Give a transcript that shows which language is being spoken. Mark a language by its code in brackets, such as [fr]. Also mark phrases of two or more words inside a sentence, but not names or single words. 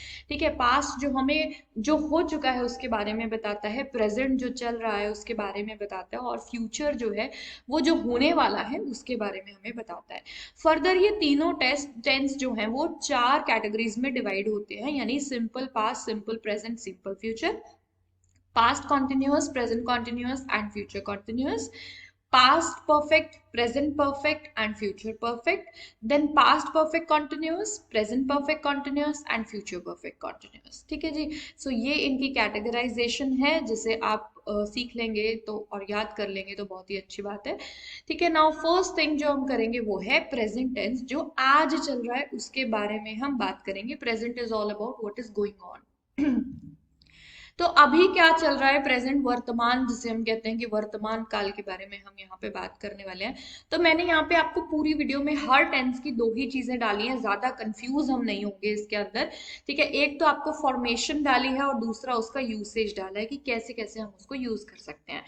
[hi] ठीक है, पास्ट जो हमें जो हो चुका है उसके बारे में बताता है, प्रेजेंट जो चल रहा है उसके बारे में बताता है, और फ्यूचर जो है वो जो होने वाला है उसके बारे में हमें बताता है। फर्दर ये तीनों टेंस जो हैं वो 4 कैटेगरीज में डिवाइड होते हैं, यानी [en] simple past, simple present, simple future, past continuous, present continuous and future continuous, past perfect, present perfect and future perfect, then past perfect continuous, present perfect continuous and future perfect continuous। [hi] ठीक है जी। सो ये इनकी कैटेगराइजेशन है, जिसे आप सीख लेंगे तो और याद कर लेंगे तो बहुत ही अच्छी बात है। ठीक है, [en] now first thing [hi] जो हम करेंगे वो है [en] present tense, [hi] जो आज चल रहा है उसके बारे में हम बात करेंगे। [en] present is all about what is going on. [hi] तो अभी क्या चल रहा है, प्रेजेंट, वर्तमान, जिसे हम कहते हैं कि वर्तमान काल के बारे में हम यहाँ पे बात करने वाले हैं। तो मैंने यहाँ पे आपको पूरी वीडियो में हर टेंस की 2 ही चीजें डाली हैं, ज्यादा कंफ्यूज हम नहीं होंगे इसके अंदर। ठीक है, एक तो आपको फॉर्मेशन डाली है और दूसरा उसका यूसेज डाला है कि कैसे कैसे हम उसको यूज कर सकते हैं।